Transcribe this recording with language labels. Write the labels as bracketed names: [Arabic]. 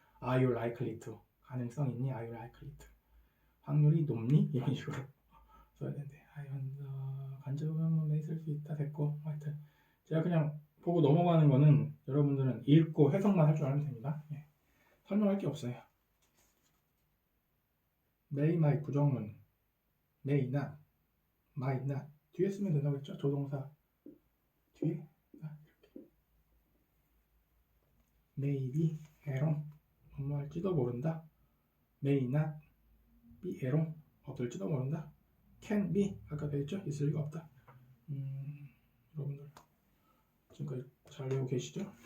[English] Are you likely to? [Korean] 가능성 있니? [English] Are you likely to? [Korean] 확률이 높니? 이런 식으로 써야 된대. 간접은 may 쓸 수 있다 됐고 하여튼 제가 그냥 보고 넘어가는 거는 여러분들은 읽고 해석만 할 줄 알면 됩니다. 설명할 게 없어요. may, might 부정문 may not, might not 뒤에 쓰면 된다고 했죠? 조동사 뒤에 이렇게 maybe, 에롱 뭐뭐 할지도 모른다. may not be 에롱 없을지도 모른다. can be 아까 배웠죠? 있을 리가 없다. 여러분들 지금까지 잘 외우고 계시죠?